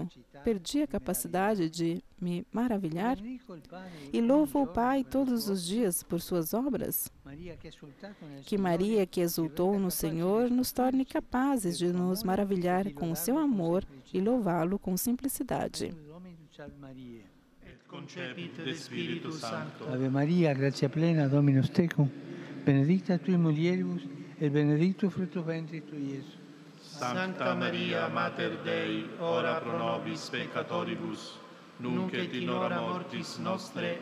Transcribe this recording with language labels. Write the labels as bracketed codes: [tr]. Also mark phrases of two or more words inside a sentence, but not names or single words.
[pt] Perdi a capacidade de me maravilhar? E louvo o Pai todos os dias por suas obras? Que Maria, que exultou no Senhor, nos torne capazes de nos maravilhar com o seu amor e louvá-lo com simplicidade. [la] concepit de Spiritu Sancto. Ave Maria, gratia plena, Dominus tecum, benedicta tui mulieribus, et benedictus fructus ventris tui, Iesus. Sancta Maria, Mater Dei, ora pro nobis peccatoribus, nunc et in hora mortis nostre.